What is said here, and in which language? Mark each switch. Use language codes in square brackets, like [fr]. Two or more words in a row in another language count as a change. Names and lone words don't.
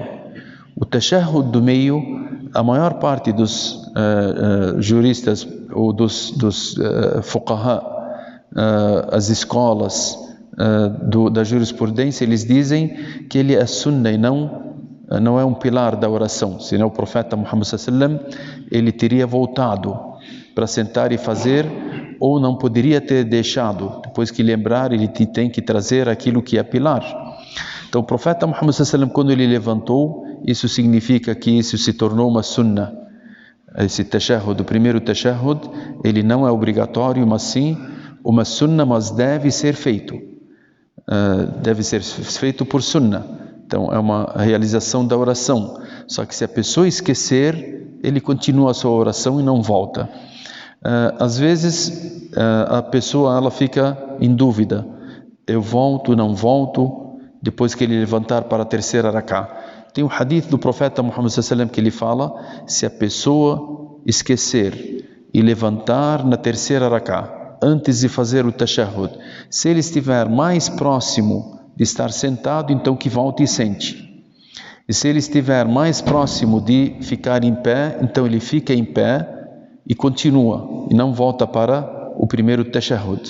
[pt] O tashahhud do meio, a maior parte dos juristas ou dos fuqaha, as escolas da jurisprudência, eles dizem que ele é sunnah e não é um pilar da oração. Senão o profeta Muhammad [ar] صلى الله عليه وسلم, [pt] ele teria voltado para sentar e fazer, ou não poderia ter deixado. Depois que lembrar, ele tem que trazer aquilo que é pilar. Então o profeta Muhammad [ar] صلى الله عليه وسلم, [pt] quando ele levantou, isso significa que isso se tornou uma sunnah. Esse tashahhud, o primeiro tashahhud, ele não é obrigatório, mas sim uma sunnah, mas deve ser feito. Deve ser feito por sunnah. Então é uma realização da oração. Só que se a pessoa esquecer, ele continua a sua oração e não volta. Às vezes a pessoa ela fica em dúvida. Eu volto, não volto, depois que ele levantar para a terceira rak'ah. Tem um hadith do profeta Muhammad [ar] صلى الله عليه وسلم [pt] que ele fala: se a pessoa esquecer e levantar na terceira rak'ah antes de fazer o tashahhud, se ele estiver mais próximo de estar sentado, então que volte e sente. E se ele estiver mais próximo de ficar em pé, então ele fica em pé e continua, e não volta para o primeiro tashahhud.